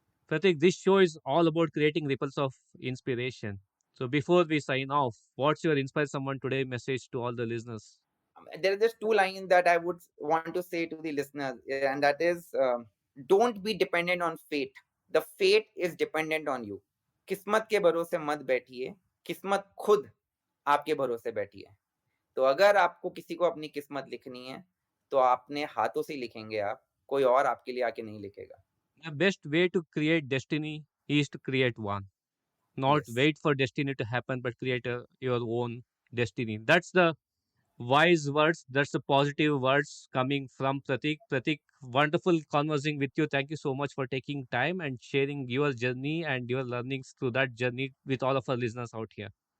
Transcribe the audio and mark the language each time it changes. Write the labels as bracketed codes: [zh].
[en] Pratik, this show is all about creating ripples of inspiration. So, before we sign off, what's your Inspire Someone Today message to all the listeners? There are just 2 lines that I would want to say to the listeners, and that is don't be dependent on fate. The fate is dependent on you. [hi] किस्मत के भरोसे मत बैठिए, किस्मत खुद आपके भरोसे बैठी है. तो अगर आपको किसी को अपनी किस्मत लिखनी है तो अपने हाथों से लिखेंगे आप, कोई और आपके लिए आके नहीं लिखेगा. [en] The best way to create destiny is to create one. Not Yes. wait for destiny to happen, but create your own destiny. That's the wise words. That's the positive words coming from Pratik. Pratik, wonderful conversing with you. Thank you so much for taking time and sharing your journey and your learnings through that journey with all of our listeners out here.